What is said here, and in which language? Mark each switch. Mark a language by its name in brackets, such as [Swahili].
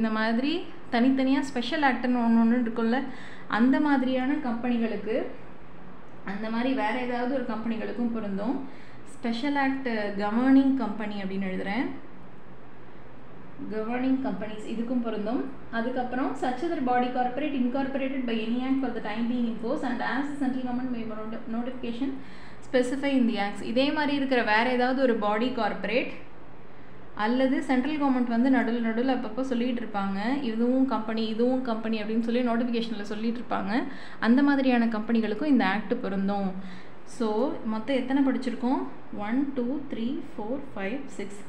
[Tamil] இந்த மாதிரி தனித்தனியாக ஸ்பெஷல் ஆக்ட்னு ஒன்று இருக்குல்ல, அந்த மாதிரியான கம்பெனிகளுக்கு, அந்த மாதிரி வேறு ஏதாவது ஒரு கம்பெனிகளுக்கும் பொருந்தும். ஸ்பெஷல் ஆக்ட் கவர்னிங் கம்பெனி அப்படின்னு எழுதுகிறேன், கவர்னிங் கம்பெனிஸ் இதுக்கும் பொருந்தும். [English] அதுக்கப்புறம் such other body corporate incorporated by any act for the time being in force and as the central government may notification specify in the acts. [Tamil] இதே மாதிரி இருக்கிற வேறு ஏதாவது ஒரு பாடி கார்ப்பரேட் அல்லது சென்ட்ரல் கவர்மெண்ட் வந்து நடுவில் அப்பப்போ சொல்லிகிட்டு இருப்பாங்க, இதுவும் கம்பெனி அப்படின்னு சொல்லி நோட்டிஃபிகேஷனில் சொல்லிகிட்டு இருப்பாங்க. அந்த மாதிரியான கம்பெனிகளுக்கும் இந்த ஆக்ட் பொருந்தும். ஸோ மொத்தம் எத்தனை படிச்சிருக்கோம், 1 2 3 4 5 6.